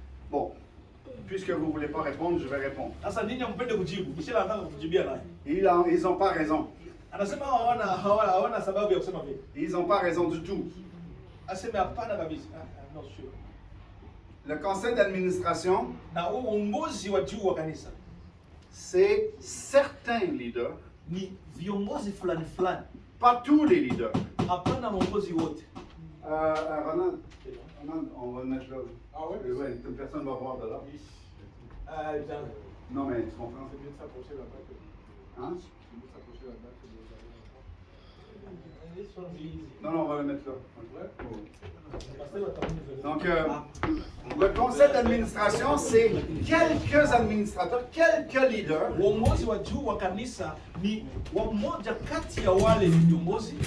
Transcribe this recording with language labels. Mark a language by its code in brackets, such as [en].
[fr] Bon, puisque vous ne voulez pas répondre, je vais répondre. [sw] Sasa ninyi mpende kujibu, Michel anataka kujibia naye. [fr] Ils n'ont pas raison. [sw] Anasema hawana sababu ya kusema vile. [fr] Ils n'ont pas raison du tout. [sw] Aseme hapana kabisa. [en] No sure. [fr] Le conseil d'administration, [sw] Na uongozi wa juu wa kanisa, [fr] c'est certains leaders, [sw] ni viongozi fulani, [fr] pas tous les leaders. [sw] hapana viongozi wote. [fr] Ronan, on va le mettre là. Ah oui? Ouais, personne ne va voir de là. Non, mais tu comprends? C'est mieux de s'approcher là-bas. Hein? C'est mieux de s'approcher là-bas. Non, on va le mettre là. Donc, le conseil d'administration, c'est quelques administrateurs, quelques leaders [sw] Uongozi wa juu wa kanisa ni mmoja kati ya wale viongozi